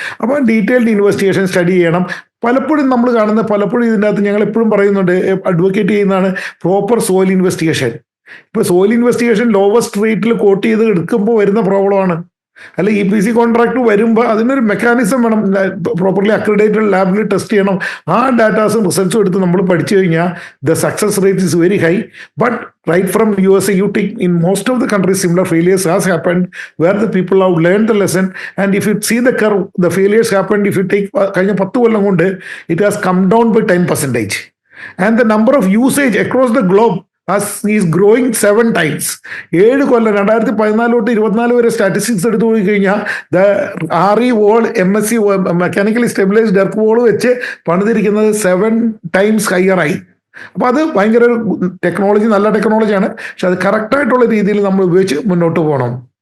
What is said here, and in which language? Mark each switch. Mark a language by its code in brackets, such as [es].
[ml] അപ്പോൾ detailed investigation study ചെയ്യണം. പലപ്പോഴും നമ്മൾ കാണുന്ന ഇതിൻ്റെ അകത്ത് ഞങ്ങൾ എപ്പോഴും പറയുന്നുണ്ട്, അഡ്വക്കേറ്റ് ചെയ്യുന്നതാണ് പ്രോപ്പർ സോയിൽ ഇൻവെസ്റ്റിഗേഷൻ. ഇപ്പോൾ സോയിൽ ഇൻവെസ്റ്റിഗേഷൻ ലോവസ്റ്റ് റേറ്റിൽ കോട്ട് ചെയ്ത് എടുക്കുമ്പോൾ വരുന്ന പ്രോബ്ലമാണ്. അല്ല EPC കോൺട്രാക്ട് വരുമ്പോൾ അതിനൊരു മെക്കാനിസം വേണം, പ്രോപ്പർലി അക്രഡിറ്റഡ് ലാബിൽ ടെസ്റ്റ് ചെയ്യണം. ആ ഡാറ്റാസും റിസൾട്ട്സും എടുത്ത് നമ്മൾ പഠിച്ചു കഴിഞ്ഞാൽ [en] The success rate is very high. But right from USA, you take in most of the countries similar failures has happened where the people have learned the lesson, and if you see the curve, the failures happened, if you take [ml] കഴിഞ്ഞ 10 കൊല്ലം കൊണ്ട് [en] it has come down by 10%, and the number of usage across the globe is growing 7 times. [ml] 7 കൊല്ലം 2014 തൊട്ട് 24 വരെ statistics എടുത്തു പോയി കഴിഞ്ഞാൽ RE wall MSC mechanically stabilised earth wall വെച്ച് പണിതിരിക്കുന്നത് 7 times higher ആയി. അപ്പോൾ അത് ഭയങ്കര ടെക്നോളജി, നല്ല ടെക്നോളജിയാണ്. പക്ഷെ അത് കറക്റ്റായിട്ടുള്ള രീതിയിൽ നമ്മൾ ഉപയോഗിച്ച് മുന്നോട്ട് പോകണം.